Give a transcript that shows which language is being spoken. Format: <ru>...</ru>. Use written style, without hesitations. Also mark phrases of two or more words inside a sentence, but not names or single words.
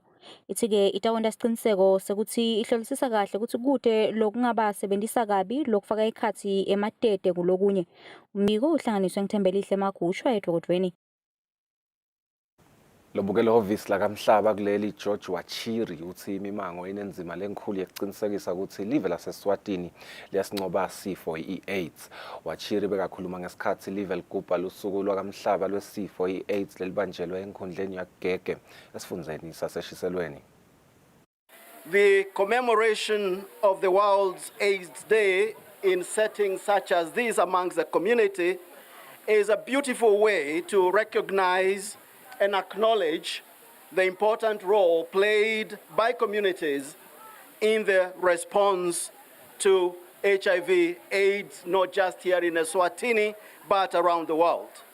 <ss>Ithi-ke itawonda isiqiniseko sekuthi ihlolisisa kahle ukuthi kude lokungabasebenzisa kabi lokufaka ikhathi ematete kulokunye. Umbiko uhlanganiswe ngithembelihle Magushwa eDvokotweni. Lobukela office la kaMhlaba kuleli George Wachiri uthi imimango inenzima lenkhulu yekuqinisekisa ukuthi live laseSwatini liyasinqoba sifo iAIDS. Wachiri bekakhuluma ngesikhathi live ligubha lusuku lwakaMhlaba lwesifo iAIDS lelibanjelwe enkundleni yaGege esifundzeni saseshiselweni.</ss> <en>The commemoration of the World's AIDS Day in settings such as these amongst the community is a beautiful way to recognize and acknowledge the important role played by communities in the response to HIV/AIDS, not just here in Eswatini, but around the world.</en>